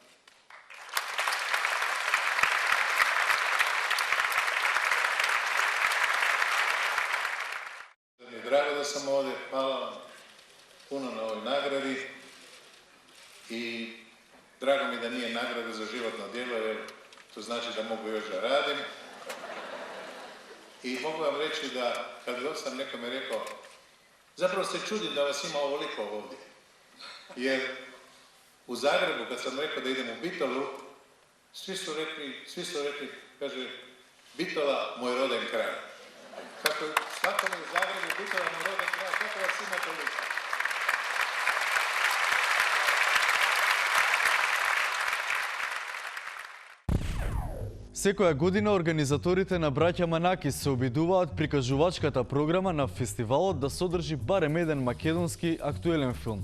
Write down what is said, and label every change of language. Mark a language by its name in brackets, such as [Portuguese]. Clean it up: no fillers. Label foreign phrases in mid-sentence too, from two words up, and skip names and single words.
[Macedonian] Ми е драго да сам овде, фала пуно на овој награди и драго ми да не е награда за животно дело, [Croatian] jer to значи да могу још да радим. [Macedonian] И могу вам речи да, кога сам некој ме рекол, заправо се чудим да вас има оволико овде. [Croatian] Jer u Zagrebu, kad sam rekao da idem u Bitolu, svi su rekli, kaže, Bitola, moj roden kraj. Kako mi u Zagrebu, Bitola, moj roden kraj, kako vas ima toliko? [Macedonian] Секоја година организаторите на Браќа Манакис се обидуваат прикажувачката програма на фестивалот да содржи барем еден македонски актуелен филм.